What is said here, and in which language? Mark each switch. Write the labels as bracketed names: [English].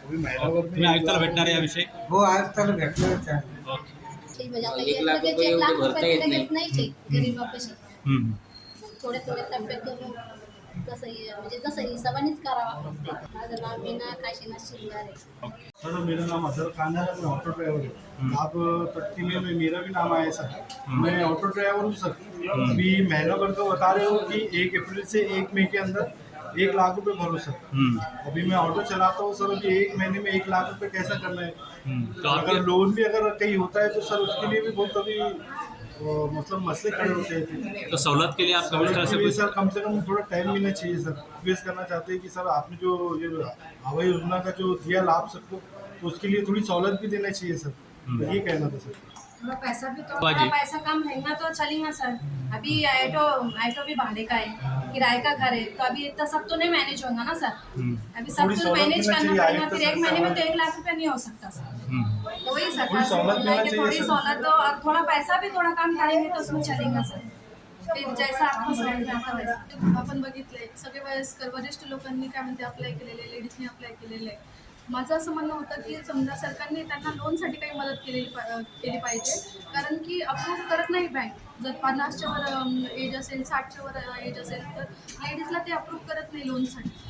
[Marathi] तुम्ही आयुक्ताला भेटणार आहे याविषयी? हो आयुक्ताला भेटणारच आहे. 1 लाख रुपये नाही गरीबापाशी. थोडे थोडे टप्पे करून कसंही म्हणजे जसं हिसाबानेच करावा. माझं नाव मीना काशीनाथ शिंगारे आहे. [Hindi] सर मेरा नाम अजहर खान है, मैं ऑटो ड्राइवर हूँ। आप तटकी में मेरा भी नाम आया सर। मैं ऑटो ड्राइवर हूँ सर। अभी महीनों भर को बता रहे हो कि 1 अप्रैल से 1 मई के अंदर 1 लाख रुपए भरो सर। अभी मैं ऑटो चलाता हूँ सर। अभी 1 महीने में 1 लाख रुपए कैसा करना है। तो अगर लोन भी अगर कहीं होता है तो सर उसके लिए भी बहुत अभी मतलब मसले खड़े होते हैं। तो सहूलत के लिए आप कमिश्नर से सर कम से कम थोड़ा टाइम मिलना चाहिए सर। रिक्वेस्ट करना चाहते हैं कि सर आपने जो ये हवाई योजना का जो दिया लाभ सबको, तो उसके लिए थोड़ी सहूलत भी देना चाहिए सर। तो ये कहना था सर। थोड़ा पैसा भी तो थोड़ा पैसा कम रहेगा तो चलेगा सर। अभी ऑटो भी भाड़े का है, किराए का घर है, तो अभी इतना सब तो नहीं मैनेज होगा ना सर। अभी सब कुछ मैनेज करना पड़ेगा। फिर 1 महीने में तो 1 लाख रुपया नहीं हो सकता सर। तो वही सरकार से बोलना है कि थोड़ी सहूलत दो और थोड़ा पैसा भी थोड़ा काम करेंगे तो उसमें चलेगा सर। फिर जैसा आपको समझ में आता वैसा आपण बघितलंय. [Marathi] सगळे वयस्कर वरिष्ठ लोकांनी काय म्हणते अप्लाय केलेले, लेडीजने अप्लाय केलेले आहे. माझं असं म्हणणं होतं की समजा सरकारने त्यांना लोनसाठी काही मदत केली पाहिजे. कारण की अप्रूव्ह करत नाही बँक. जर 50च्या वर एज असेल 60च्या वर एज असेल तर लेडीजला ते अप्रूव्ह करत नाही लोनसाठी.